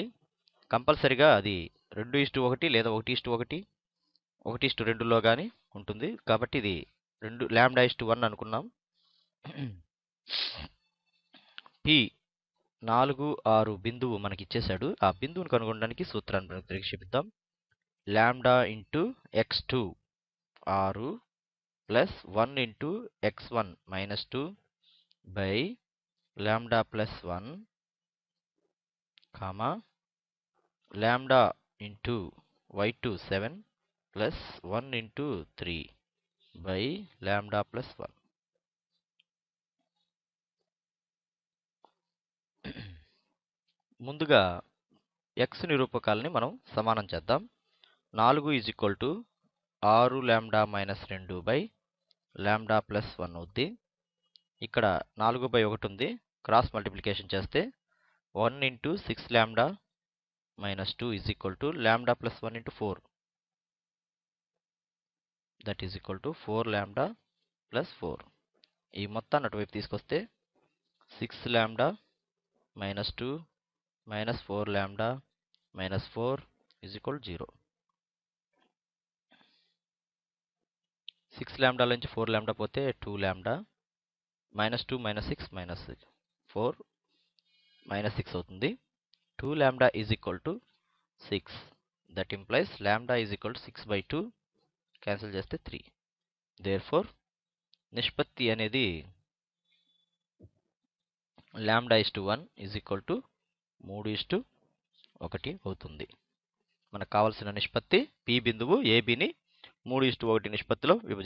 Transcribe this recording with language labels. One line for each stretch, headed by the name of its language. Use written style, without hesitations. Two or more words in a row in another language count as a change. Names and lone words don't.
Telugu: కంపల్సరిగా అది 2:1 లేదా 1:1, 1:2లో కానీ ఉంటుంది. కాబట్టి ఇది λ/1 అనుకున్నాం. P 4, 6 బిందువు మనకి ఇచ్చేశాడు. ఆ బిందువును కనుగొనడానికి సూత్రాన్ని ప్రతిక్షేపిద్దాం. λ × x2 6 + 1 × x1 -2 λ + 1, λ × y2 7 + 1 × 3 λ + 1. ముందుగా x నిరూపకాలని మనం సమానం చేద్దాం. 4 = 6λ - 2 λ + 1 అవుద్ది. ఇక్కడ 4/1 ఉంది.
English: cross multiplication
Telugu: చేస్తే 1 × 6λ - 2 λ + 1 × 4,
English: that is equal to 4λ + 4.
Telugu: ఈ మొత్తాన్ని అటువైపు తీసుకొస్తే 6λ - 2 - 4λ - 4 = 0. 6λ నుంచి 4λ పోతే 2λ, -2 - 6 - 4 -6 అవుతుంది. 2λ = 6.
English: that implies λ = 6/2.
Telugu: క్యాన్సిల్ చేస్తే 3. దేర్ఫోర్ నిష్పత్తి అనేది λ/1 = 3:1 అవుతుంది. మనకు కావాల్సిన నిష్పత్తి P బిందువు ABని 3:1 నిష్పత్తిలో విభజిస్తుంది.